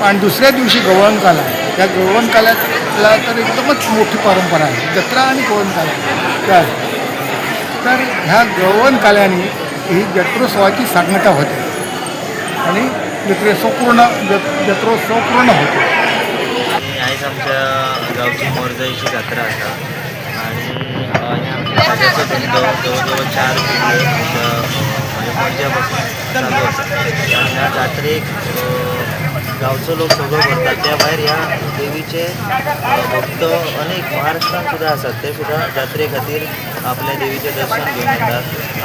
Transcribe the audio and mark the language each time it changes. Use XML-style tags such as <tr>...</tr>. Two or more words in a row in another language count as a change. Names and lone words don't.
<mr>आणि दुसऱ्या दिवशी गवळणकाला, त्या गवळणकाल्याला तर एकदमच मोठी परंपरा आहे, जत्रा आणि गवळणकाला. तर ह्या गवळणकाल्याने ही जत्रोत्सवाची सांगता होते आणि जत्रोत्सव पूर्ण होतो.</mr> <kok>आयज आमच्या गावची मोरजाईची जात्रा आसा आणि आमच्या खाज्याचो धंदो जवळ 4 पिळगे मोरज्या पासून चालू आसा. ह्या जात्रेक गांवचो लोक सगळो भरतात. त्या भायर ह्या देवीचे भक्त अनेक महाराष्ट्रान सुद्दां आसात, ते सुद्दां जात्रे खातीर आपल्या देवीचें दर्शन घेवन येतात.</kok>